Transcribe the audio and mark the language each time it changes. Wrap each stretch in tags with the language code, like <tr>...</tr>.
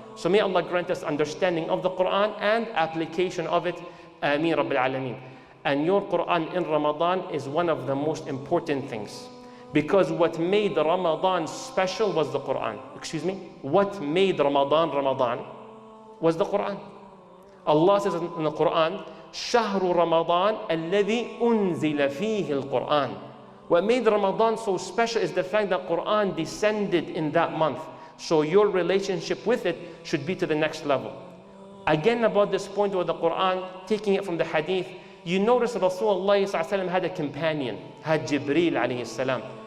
<en>So may Allah grant us understanding of the Quran and application of it. Ameen Rabbil Alameen. And your Quran in Ramadan is one of the most important things. Because what made Ramadan special was the Quran. What made Ramadan Ramadan was the Quran. Allah says in the Quran,</en> <ar>شهر رمضان الذي أنزل فيه القرآن.</ar> <en>What made Ramadan so special is the fact that Quran descended in that month. So your relationship with it should be to the next level. Again, about this point with the Quran, taking it from the hadith, you notice that Rasulullah had a companion, had Jibreel alayhi salam.</en>